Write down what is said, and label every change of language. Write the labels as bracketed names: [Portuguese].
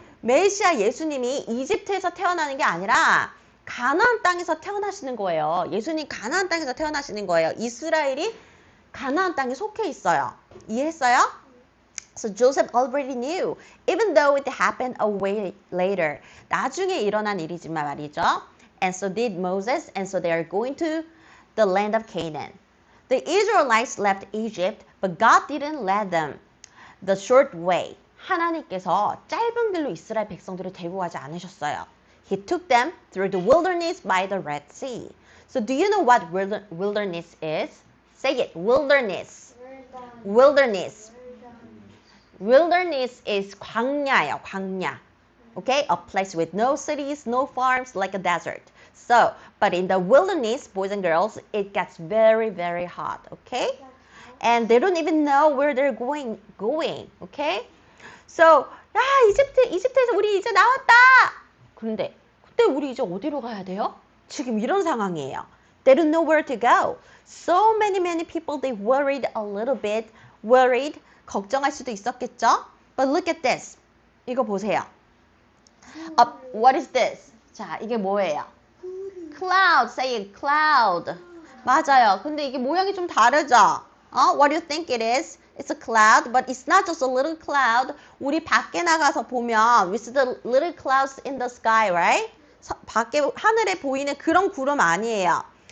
[Korean] 메시아 예수님이 이집트에서 태어나는 게 아니라 가나안 땅에서 태어나시는 거예요. 예수님 가나안 땅에서 태어나시는 거예요. 이스라엘이 가나안 땅에 속해 있어요. 이해했어요? [English] So Joseph already knew, even though it happened a way later. [Korean] 나중에 일어난 일이지만 말이죠. [English] And so did Moses, and so they are going to the land of Canaan. The Israelites left Egypt, but God didn't let them the short way. [Korean] 하나님께서 짧은 길로 이스라엘 백성들을 데리고 가지 않으셨어요. [English] He took them through the wilderness by the Red Sea. So do you know what wilderness is? Say it, wilderness. Wilderness. Wilderness is [Korean] 광야예요, 광야. [English] Okay, a place with no cities, no farms, like a desert. So, but in the wilderness, boys and girls, it gets very, very hot. Okay, and they don't even know where they're going. Okay, so [Korean] 이집트에서 우리 이제 나왔다. 그런데 그때 우리 이제 어디로 가야 돼요? 지금 이런 상황이에요. [English] They don't know where to go. So many people they worried a little bit, worried. [Korean] 걱정할 수도 있었겠죠? [English] But look at this. [Korean] 이거 보세요. [English] What is this? [Korean] 자, 이게 뭐예요? Cloud. [English] Say it, cloud. [Korean] 맞아요. 근데 이게 모양이 좀 다르죠? [English] What do you think it is? It's a cloud, but it's not just a little cloud. [Korean] 우리 밖에 나가서 보면 [English] we see the little clouds in the sky, right? [Korean] 밖에 하늘에 보이는 그런 구름 아니에요.